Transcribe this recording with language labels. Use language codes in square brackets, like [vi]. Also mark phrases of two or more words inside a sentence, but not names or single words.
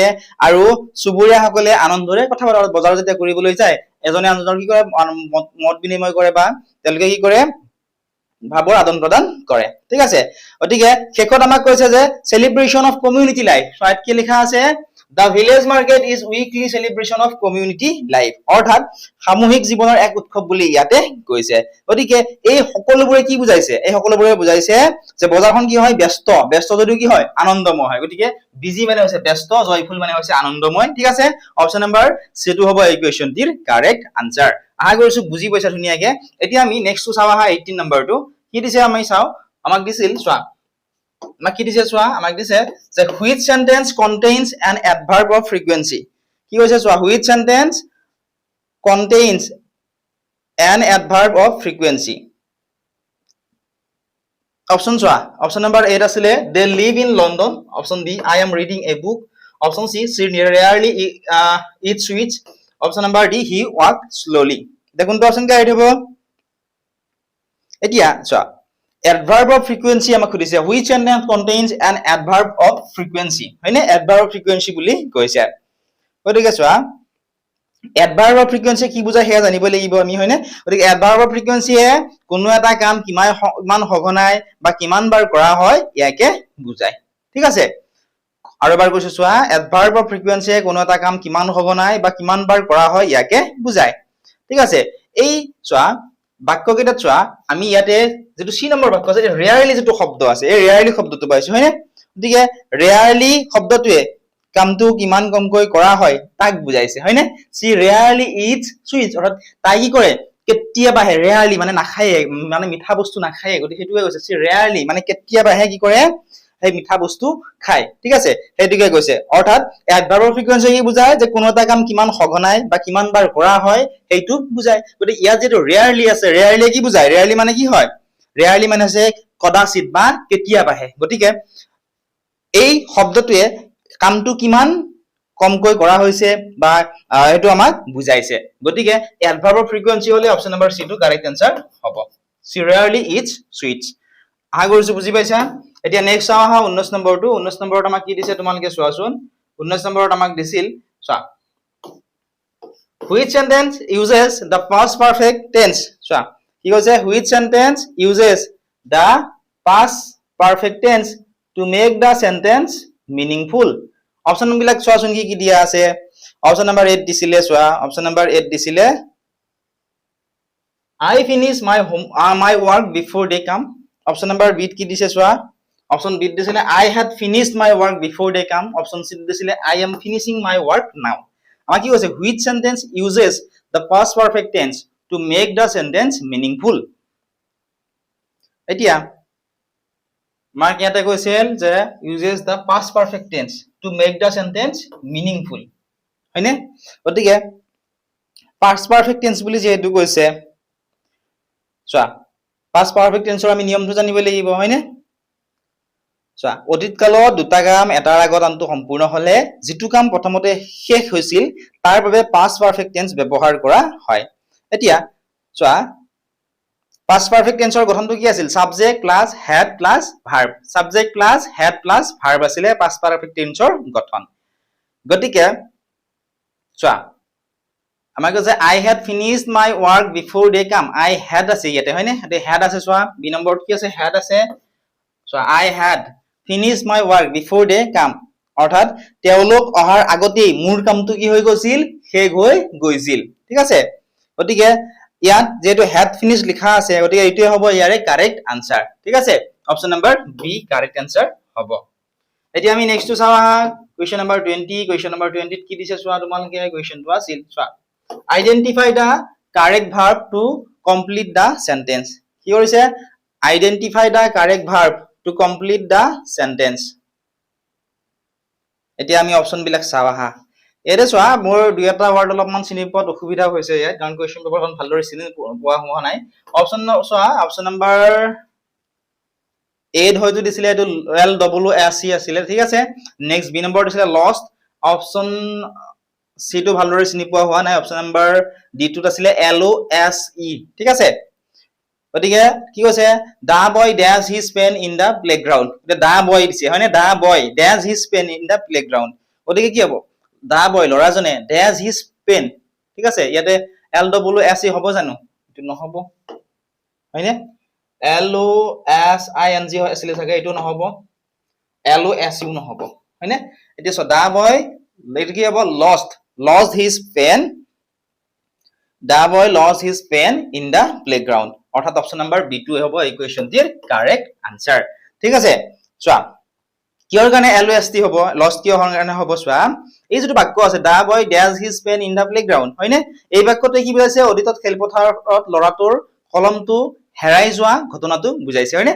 [as] আৰু চুবুৰীয়া সকলে আনন্দৰে কথা বতৰা, বজাৰত যেতিয়া কৰিবলৈ যায় এজনে আনজনৰ কি কৰে, মত বিনিময় কৰে বা তেওঁলোকে কি কৰে, ভাৱৰ আদান প্ৰদান কৰে। ঠিক আছে, গতিকে শেষত আমাক কৈছে যে [en] celebration of community life. [as] কি লিখা আছে? [en] The village market is weekly celebration of community life. [as] অৰ্থাৎ সামূহিক জীৱনৰ এক উৎসৱ বুলি ইয়াতে কৈছে গতিকে এই সকলোবোৰে কি বুজাইছে এই সকলোবোৰে বুজাইছে যে বজাৰখন কি হয় ব্যস্ত যদিও কি হয় আনন্দময় হয় গতিকে বিজি মানে হৈছে ব্যস্ত জয়ফুল মানে হৈছে আনন্দময় ঠিক আছে [en] option number C [as] টো হ'ব এই কোৱেশ্চনটিৰ [en] correct answer [as] আশা কৰিছো বুজি পাইছা ধুনীয়াকে এতিয়া আমি নেক্সটটো চাও আহা 18 নম্বৰটো কি দিছে আমি চাও আমাক দিছিল চোৱা আমাক কি দিছে চোৱা আমাক দিছে যে [en] which sentence contains an adverb of frequency [as] কি হৈছে চোৱা [en] which sentence contains an adverb of frequency [as] option চোৱা [en] option number 8 [as] আছিলে they [en] live in London option B I am reading a book option C she rarely eats sweets option number D he walks slowly [as] দেখুন তো [en] option correct [as] হ'ব এতিয়া চোৱা [en] adverb of frequency [as] আমাক খুদিছে [en] which sentence contains an adverb of frequency [as] হয়নে [en] adverb of frequency [as] বুলি কৈছে গতিকে চোৱা [en] adverb of frequency [as] কি বুজায় হেয়া জানিব লাগিব আমি হয়নে গতিকে [en] adverb of frequency [as] এ কোনো এটা কাম কিমান সঘনাই বা কিমান বাৰ কৰা হয় ইয়াকে বুজায় ঠিক আছে আৰু এবাৰ কৈছো চোৱা [en] adverb of frequency [as] এ কোনো এটা কাম কিমান সঘনাই বা কিমান বাৰ কৰা হয় ইয়াকে বুজায় ঠিক আছে এই চোৱা বাক্যকেইটা চোৱা আমি ইয়াতে যেটো সি নম্বৰ বাক্য আছে ৰেয়াৰলি যেটো শব্দ আছে এই ৰেয়াৰলি শব্দটো পাইছো হয়নে গতিকে ৰেয়াৰলি শব্দটোৱে কামটো কিমান কমকৈ কৰা হয় তাক বুজাইছে হয়নে [en] she rarely eats sweets [as] অৰ্থাৎ তাই কি কৰে কেতিয়াবাহে ৰেয়াৰলি মানে নাখায় মানে মিঠা বস্তু নাখায় গতিকে হেতুৱে কৈছে সি ৰেয়াৰলি মানে কেতিয়াবাহে কি কৰে এই মিঠা বস্তু খায় ঠিক আছে হেতুকে কৈছে অৰ্থাৎ adverb [en] of frequency [as] কি বুজায় যে কোনো এটা কাম কিমান সঘনাই বা কিমান বাৰ কৰা হয় হেতু বুজায় গতিকে ইয়াত যেটো ৰেয়াৰলি আছে ৰেয়াৰলি কি বুজায় ৰেয়াৰলি মানে কি হয় ৰেয়াৰলি মানে আছে কদাচিত বা কেতিয়াবাহে গতিকে এই শব্দটোৱে কামটো কিমান কমকৈ কৰা হৈছে বা এটো আমাক বুজাইছে গতিকে [en] adverb of frequency [as] হলে অপচন নম্বৰ সি টো [en] correct answer [as] হ'ব [en] she rarely eats sweets [as] আশা কৰিছো বুজি পাইছা এতিয়া নেক্সট চাও আহা 19 নম্বৰটো 19 নম্বৰত আমাক কি দিছে তোমালোকে চোৱাচোন 19 নম্বৰত আমাক দিছিল চোৱা [en] which sentence uses the past perfect tense [as] চোৱা কি কৈছে [en] which sentence uses the past perfect tense to make the sentence meaningful [as] অপচন বিলাক চোৱাচোন কি দিয়া আছে [en] option number 8 [as] দিছিলে চোৱা [en] option number 8 [as] দিছিলে [en] I finish my work before they come option number B [as] কি দিছে চোৱা [en] option B দিছিলে I had finished my work before they come option C দিছিলে I am finishing my work now [as] আমাক কি কৈছে [en] which sentence uses the past perfect tense to make the sentence meaningful [as] এতিয়া মাক ইয়াতে কৈছিল যে [en] uses the past perfect tense to make the sentence meaningful [as] হয়নে গতিকে [en] past perfect tense [as] বুলি যেহেতু কৈছে চোৱা [en] past perfect tense [as] আমি নিয়মটো জানিব লাগিব হয়নে চোৱা অতীত কালত দুটা কাম এটাৰ আগত আনটো সম্পূৰ্ণ হলে যেটো কাম প্ৰথমতে শেষ হৈছিল তাৰ বাবে [en] past perfect tense [as] ব্যৱহাৰ কৰা হয় এতিয়া চোৱা [en] past perfect tense [as] ৰ গঠনটো কি আছিল [en] subject plus had plus verb subject plus had plus verb আছিল past perfect tense [as] ৰ গঠন গতিকে চোৱা আমাক কৈছে [en] I had finished my work before they come I had [as] আছে ইয়াতে হয়নে এতে [en] had [as] আছে চোৱা বি নম্বৰত কি আছে [en] had [as] আছে চোৱা [en] I had finished my work before they come [as] অৰ্থাৎ তেওঁলোক অহাৰ আগতেই মোৰ কামটো কি হৈ গৈছিল শেষ হৈ গৈছিল ঠিক আছে গতিকে ইয়াত যেটো [en] had finished [as] লিখা আছে গতিকে এইটোৱে হ'ব ইয়াৰে [en] correct answer [as] ঠিক আছে [en] option number B correct answer [as] হ'ব এতিয়া আমি নেক্সটটো চাও [en] question number 20 question number 20 [as] ত কি দিছে চোৱা তোমালোকে কোৱেশ্চনটো আছিল চোৱা [en] identify the correct verb to complete the sentence [as] কি কৰিছে [en] identify the correct verb to complete the sentence [as] এতিয়া আমি অপচন বিলাক চাও আহা এৰে চোৱা মোৰ দুই এটা ওয়াৰ্ড অলপমান চিনি পোৱাত অসুবিধা হৈছে ইয়াত কাৰণ [en] question paper [as] ভালদৰে চিনি পোৱা হোৱা নাই অপচন চোৱা [en] option number [as] 8 হয়তো দিছিলে এটো LWSC আছিল ঠিক আছে নেক্সট বি নম্বৰ দিছিলে lost [en] option C [as] টো ভালদৰে চিনি পোৱা হোৱা নাই [en] option number D [as] টোত আছিলে LOSE ঠিক আছে গতিকে কি কৈছে [en] the boy dash his pen in the playground [as] এটা [en] the boy [as] দিছে হয়নে [en] the boy dash his pen in the playground [as] গতিকে কি হ'ব [en] the boy [as] লৰাজনে [en] dash his pen [as] ঠিক আছে ইয়াতে LWSE হ'ব জানো এটো নহব হয়নে LOSING আছিল চাগে এটো নহব LOSU নহব হয়নে এতিয়া [en] the boy [as] এইটো কি হ'ব [en] lost his pen, the boy lost his pen in the playground, [as] অৰ্থাৎ [en] option number B [as] টো হ'ব এই কুৱেশ্যনটিৰ [en] correct answer. [as] ঠিক আছে, চোৱা কিহৰ কাৰণে LOST হ'ব, লষ্ট কিহৰ কাৰণে হ'ব, চোৱা এই যিটো বাক্য আছে [en] the boy days his pen in the playground, [as] হয়নে? এই বাক্যটোৱে কি বুজাইছে, অতীতত খেলপথাৰত ল'ৰাটোৰ কলমটো হেৰাই যোৱা ঘটনাটো বুজাইছে, হয়নে?